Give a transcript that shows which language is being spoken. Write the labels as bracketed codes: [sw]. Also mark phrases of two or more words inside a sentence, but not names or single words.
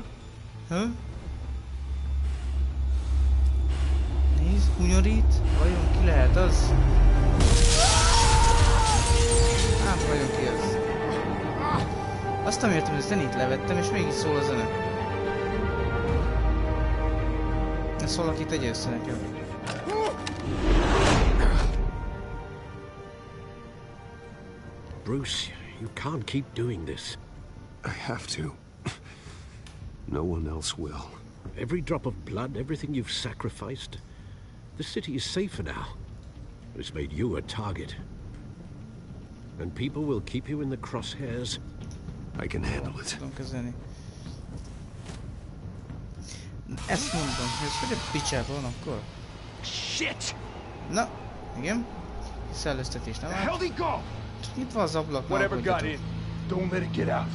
[hu] Nézd, hunyorít. Vajon ki lehet az? Hát vajon ki az? Azt nem értem, hogy a zenét levettem, és mégis szól a zene. Ezt valaki tegye össze nekem. [en] Bruce, you can't keep doing this. I have to. No one else will. Every drop of blood, everything you've sacrificed. The city is safer now. It's made you a target. And people will keep you in the crosshairs. I can handle it. [hu] Tudom kezelni. Ezt mondom, hogy ez hogy a picsában van akkor? Shit! Na, igen. Szellőztetés, nem áll? [en] How'd he go? [hu] Csak nyitva az ablak, ne [en] Whatever got [hu] aggódjatok. [en] in, don't let it get out.